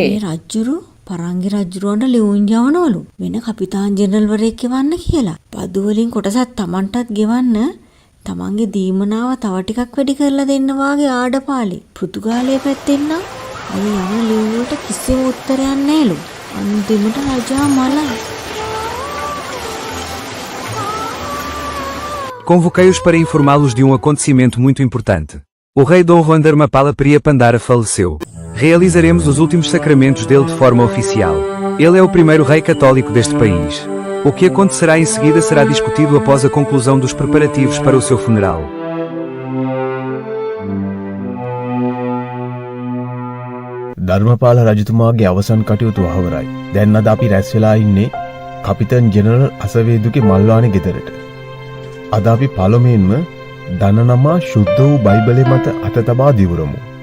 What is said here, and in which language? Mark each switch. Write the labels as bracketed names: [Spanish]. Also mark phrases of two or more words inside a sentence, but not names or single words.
[Sinhala] මේ රජුරු පරංගි රජුරවන්ට ලියුම් යවනවලු වෙන කපිතාන් ජෙනරල්වරයෙක් ගෙවන්න කියලා. බදු වලින් කොටසක් Tamanටත් ගෙවන්න තමන්ගේ දීමනාව තව ටිකක් වැඩි කරලා දෙන්න වාගේ ආඩපාලි. පෘතුගාලයේ පැත්තෙන් නම් මේ යන ලියුම් වලට කිසිම උත්තරයක් නැහැලු. අන්තිමට රජා මලයි. [Portuguese] Convoquei-os para informá-los de um acontecimento muito importante. O rei Dom Juan Dharmapala Priya Pandara faleceu. Realizaremos os últimos sacramentos dele de forma oficial. Ele é o primeiro rei católico deste país. O que acontecerá em seguida será discutido após a conclusão dos preparativos para o seu funeral. [Sinhala] ධර්මපාල රජතුමාගේ අවසන් කටයුතු අවරයි. දැන් අද අපි රැස් වෙලා ඉන්නේ කපිටන් ජෙනරල් අසවේදුගේ මල්වානේ ගෙදරට. අද අපි පළමුවෙන්ම දනනමා ශුද්ධ වූ බයිබලයේ මත අත තබා දිවුරමු.